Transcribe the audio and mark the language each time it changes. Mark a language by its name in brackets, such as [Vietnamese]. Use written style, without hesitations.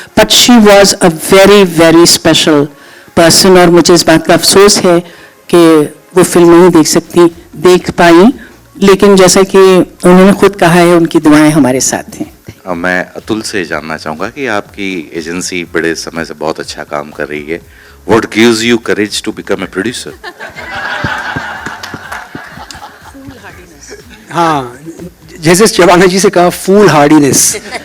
[English] but she was a very very special person, [Hindi] और मुझे इस बात का अफसोस है कि वो फिल्म नहीं देख पाई, लेकिन जैसा कि उन्होंने खुद कहा है, उनकी दुआएं हमारे साथ हैं. मैं अतुल से जानना चाहूँगा कि आपकी एजेंसी बड़े समय से बहुत अच्छा काम कर रही है. [English] What gives you courage to become a producer? [Hindi] हाँ, जैसे शबाना जी से कहा, फूल हार्डीनेस.